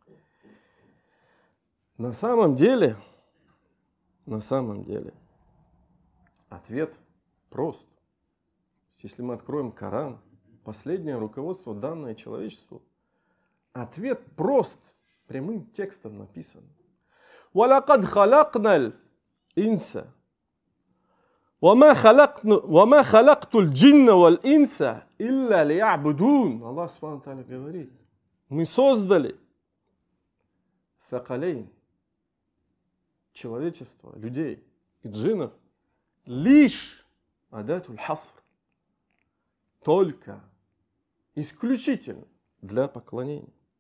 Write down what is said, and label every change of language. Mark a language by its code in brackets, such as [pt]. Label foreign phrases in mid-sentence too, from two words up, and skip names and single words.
[ru] На самом деле, ответ прост. Если мы откроем Коран, последнее руководство, данное человечеству, ответ прост, прямым текстом написан. [ar] وَلَقَدْ خَلَقْنَا الْإِنسَ وَمَا خَلَقْتُ الْجِنَّ وَالْإِنسَ إِلَّا لِيَعْبُدُونَ. [ru] Аллах [ar] سبحانه وتعالى [ru] говорит: мы создали сакалейн, человечество, людей и джиннов, лишь [ar] أداة الحصر, [ru] только, исключительно для поклонения.